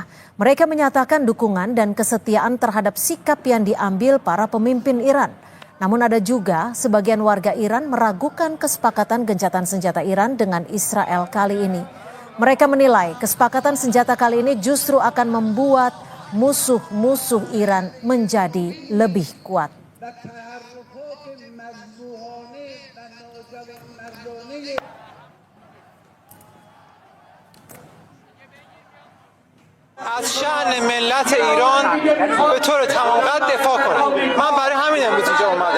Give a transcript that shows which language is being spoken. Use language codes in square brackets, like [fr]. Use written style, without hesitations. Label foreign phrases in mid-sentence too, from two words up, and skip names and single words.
[id] Mereka menyatakan dukungan dan kesetiaan terhadap sikap yang diambil para pemimpin Iran. Namun ada juga sebagian warga Iran meragukan kesepakatan gencatan senjata Iran dengan Israel kali ini. Mereka menilai kesepakatan senjata kali ini justru akan membuat musuh-musuh Iran menjadi lebih kuat. [fa] از شأن ملت ایران به طور تمام قد دفاع کنم. من برای همین امروز اینجا اومدم.